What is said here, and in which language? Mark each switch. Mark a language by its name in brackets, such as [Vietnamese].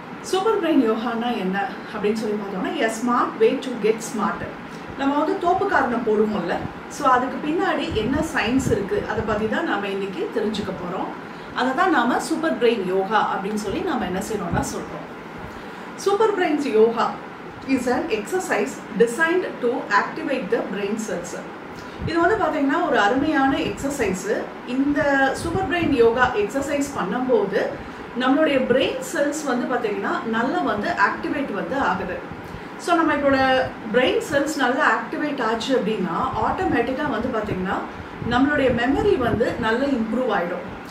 [Tamil] Super brain யோகானா என்ன அப்படின்னு சொல்லி பார்த்தோம்னா [English] a smart way to get smarter. [Tamil] நம்ம வந்து தோப்புக்காரனை போடுவோம்ல, ஸோ அதுக்கு பின்னாடி என்ன சயின்ஸ் இருக்கு அதை பத்தி தான் நாம இன்னைக்கு தெரிஞ்சுக்க போறோம். அதை தான் நாம சூப்பர் பிரெயின் யோகா அப்படின்னு சொல்லி நாம என்ன செய்யறோம்னா சொல்றோம். [English] Super brains yoga is an exercise designed to activate the brain cells. [Tamil] இது வந்து பார்த்தீங்கன்னா ஒரு அருமையான எக்ஸசைஸ். இந்த சூப்பர் பிரெயின் யோகா எக்ஸசைஸ் பண்ணும்போது நம்மளுடைய பிரெயின் செல்ஸ் வந்து பார்த்தீங்கன்னா நல்லா வந்து ஆக்டிவேட் வந்து ஆகுது. ஸோ நம்ம இப்போட பிரெயின் செல்ஸ் நல்லா ஆக்டிவேட் ஆச்சு அப்படின்னா ஆட்டோமேட்டிக்காக வந்து பார்த்தீங்கன்னா நம்மளுடைய மெமரி வந்து நல்லா இம்ப்ரூவ் ஆகிடும்.